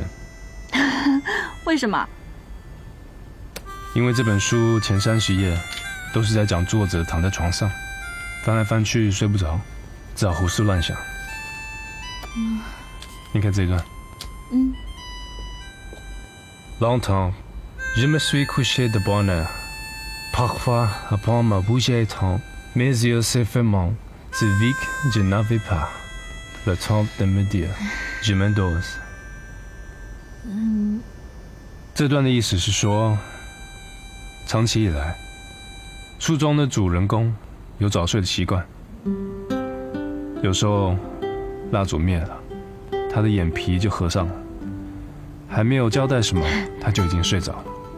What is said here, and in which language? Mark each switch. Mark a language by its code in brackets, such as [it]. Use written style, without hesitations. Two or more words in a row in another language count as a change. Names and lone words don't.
[zh] 为什么？因为这本书前30页都是在讲作者躺在床上，翻来翻去睡不着，只好胡思乱想。你看这一段。 [fr] Longtemps, je me suis couché de bonne heure. Parfois, après ma bougie étant, mes yeux se ferment, si vite je n'avais pas le temps de me dire, je m'endors. [zh] 这段的意思是说， 长期以来，书中的主人公有早睡的习惯。有时候蜡烛灭了，他的眼皮就合上了，还没有交代什么，他就已经睡着了。